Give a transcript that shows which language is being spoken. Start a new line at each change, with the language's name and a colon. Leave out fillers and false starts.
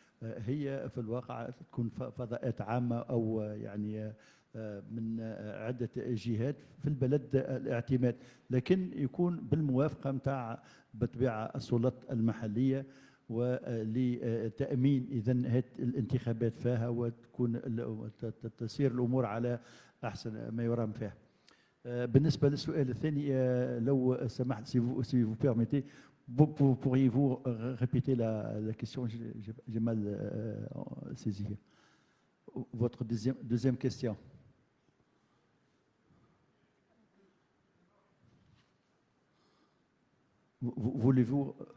Arabic: هي في الواقع تكون فضاءات عامة أو يعني من عدة جهات في البلد الاعتماد، لكن يكون بالموافقة متاع بطبيعة السلطات المحلية ولتأمين إذن الانتخابات فيها وتكون تسير الأمور على أحسن ما يرام فيها. بالنسبة للسؤال الثاني لو سمحت
French: si vous permettez, pourriez-vous répéter la question? J'ai mal saisi. Votre deuxième question. Voulez-vous...